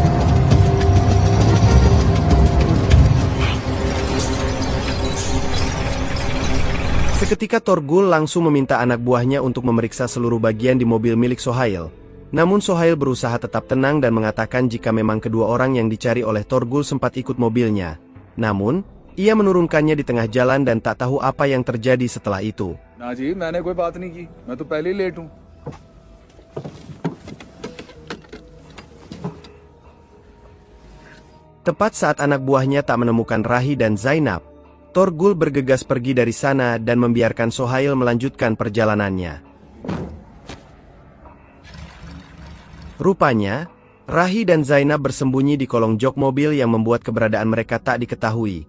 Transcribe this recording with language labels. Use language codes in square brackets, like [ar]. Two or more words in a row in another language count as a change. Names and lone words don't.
[id] Seketika Torgul langsung meminta anak buahnya untuk memeriksa seluruh bagian di mobil milik Sohail. Namun Sohail berusaha tetap tenang dan mengatakan jika memang kedua orang yang dicari oleh Torgul sempat ikut mobilnya. Namun, ia menurunkannya di tengah jalan dan tak tahu apa yang terjadi setelah itu. [hi] ना जी मैंने कोई बात नहीं की मैं तो पहले ही लेट हूँ [id] Tepat saat anak buahnya tak menemukan Rahi dan Zainab, Torgul bergegas pergi dari sana dan membiarkan Sohail melanjutkan perjalanannya. Rupanya, Rahi dan Zainab bersembunyi di kolong jok mobil yang membuat keberadaan mereka tak diketahui.